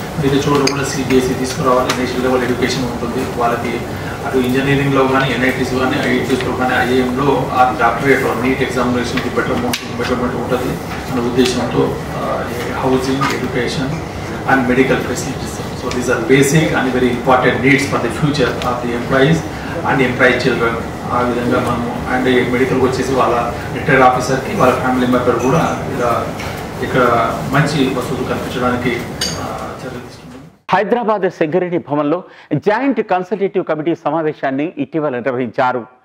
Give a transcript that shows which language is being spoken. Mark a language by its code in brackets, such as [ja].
[te] మిగతా చోట్ల కూడా సిబిఎస్ఈ తీసుకురావాలి, నేషనల్ లెవెల్ ఎడ్యుకేషన్ ఉంటుంది వాళ్ళకి. అటు ఇంజనీరింగ్లో కానీ, ఎన్ఐటీస్ కానీ, ఐఐటీస్లో కానీ, ఐఏఎంలో ఆ డాక్టరేట్ నీట్ ఎగ్జామినేషన్కి బెటర్మెంట్ ఉంటుంది అనే ఉద్దేశంతో housing, education [en] and medical facilities. So these are basic and very important needs for the future of the employees and employee children. [te] ఆ విధంగా మనము అండ్ మెడికల్కి వచ్చేసి వాళ్ళ రిటైర్డ్ ఆఫీసర్కి వాళ్ళ ఫ్యామిలీ మెంబర్ కూడా ఇక్కడ మంచి వసతులు కల్పించడానికి చర్యలు తీసుకున్నాం. హైదరాబాద్ సింగరేణి భవన్లో జాయింట్ కన్సల్టేటివ్ కమిటీ సమావేశాన్ని ఇటీవల నిర్వహించారు.